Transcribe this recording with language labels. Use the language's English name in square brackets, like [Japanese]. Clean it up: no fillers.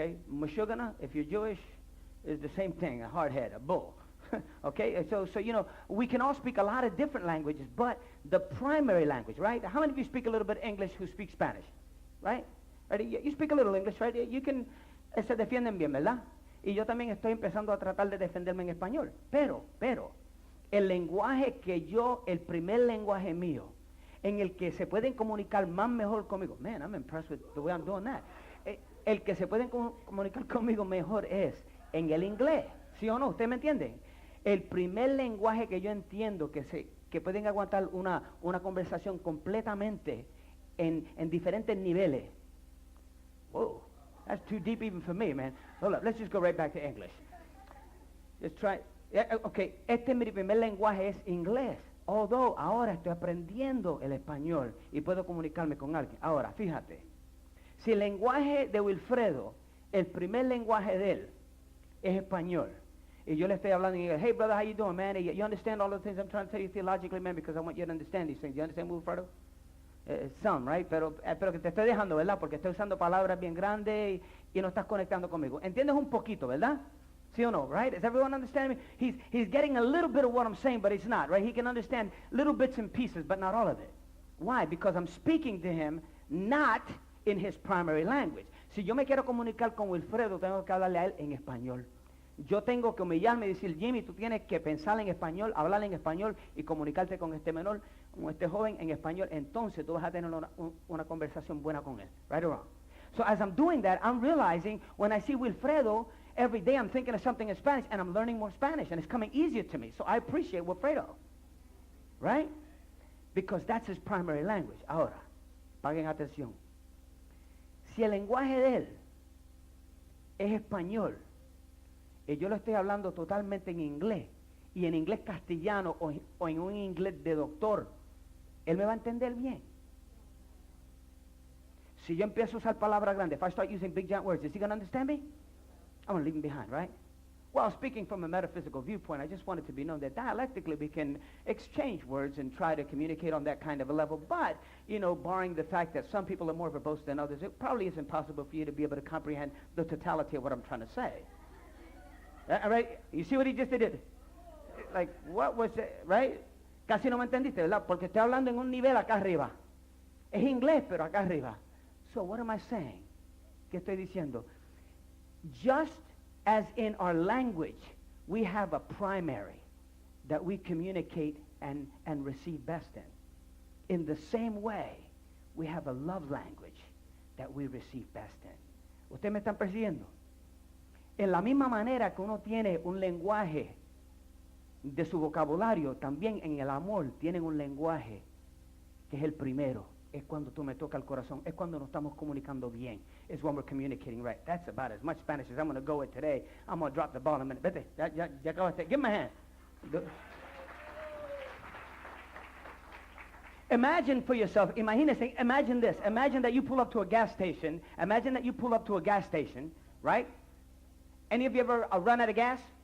[English] Mushugana, if you're Jewish, is the same thing, a hard head, a bull. Okay, so you know, we can all speak a lot of different languages, but the primary language, right? How many of you speak a little bit English who speak Spanish? Right? You speak a little English, right? You can, [Spanish] se defienden bien, ¿verdad? Y yo también estoy empezando a tratar de defenderme en español. Pero, el lenguaje el primer lenguaje mío, en el que se pueden comunicar más mejor conmigo. [English] Man, I'm impressed with the way I'm doing that. [Spanish] El que se pueden comunicar conmigo mejor es en el inglés. ¿Sí o no? ¿Usted me entiende? El primer lenguaje que yo entiendo que pueden aguantar una conversación completamente en diferentes niveles. [English] Whoa, that's too deep even for me, man. Hold up, let's just go right back to English. Let's try. [Spanish] Okay, mi primer lenguaje es inglés. Although ahora estoy aprendiendo el español y puedo comunicarme con alguien. Ahora, fíjate. Si el lenguaje de Wilfredo, el primer lenguaje de él, es español, y yo le estoy hablando y digo, [English] hey brother, how you doing, man? And you understand all the things I'm trying to tell you theologically, man, because I want you to understand these things. You understand, Wilfredo? Some, right? [Spanish] Pero que te estoy dejando, ¿verdad? Porque estoy usando palabras bien grandes y no estás conectando conmigo. ¿Entiendes un poquito, verdad? [English] See or no, right? Is everyone understanding me? He's getting a little bit of what I'm saying, but he's not, right? He can understand little bits and pieces, but not all of it. Why? Because I'm speaking to him not in his primary language. [Spanish] Si yo me quiero comunicar con Wilfredo, tengo que hablarle a él en español. Yo tengo que humillarme y decir, Jimmie, tú tienes que pensar en español, hablar en español y comunicarte con este menor, con este joven en español. Entonces tú vas a tener una conversación buena con él. [English] Right or wrong? So as I'm doing that, I'm realizing when I see Wilfredo, every day I'm thinking of something in Spanish and I'm learning more Spanish and it's coming easier to me. So I appreciate Wilfredo. Right? Because that's his primary language. [Spanish] Ahora, paguen atención. Si el lenguaje de él es español, y yo lo estoy hablando totalmente en inglés, y en inglés castellano o en un inglés de doctor, él me va a entender bien. Si yo empiezo a usar palabras grandes, [English] if I start using big giant words, is he going to understand me? I'm going to leave him behind, right? Well, speaking from a metaphysical viewpoint, I just want it to be known that dialectically we can exchange words and try to communicate on that kind of a level. But, you know, barring the fact that some people are more verbose than others, it probably isn't possible for you to be able to comprehend the totality of what I'm trying to say. All right? You see what he just did? Like, what was it, right? [Spanish] Casi no me entendiste, ¿verdad? Porque estoy hablando en un nivel acá arriba. Es inglés, pero acá arriba. [English] So what am I saying? [Spanish] ¿Qué estoy diciendo? [English] Just as in our language, we have a primary that we communicate and receive best in. In the same way, we have a love language that we receive best in. [Spanish] ¿Ustedes me están persiguiendo? En la misma manera que uno tiene un lenguaje de su vocabulario, también en el amor tienen un lenguaje que es el primero. Es cuando tú me tocas el corazón. Es cuando nos estamos comunicando bien. [English] It's when we're communicating right. That's about as much Spanish as I'm going to go with today. I'm going to drop the ball in a minute. [Spanish] Vete, ya acabaste. [English] Give me a hand. Imagine for yourself, imagine this. Imagine that you pull up to a gas station. Imagine that you pull up to a gas station, right? Any of you ever run out of gas?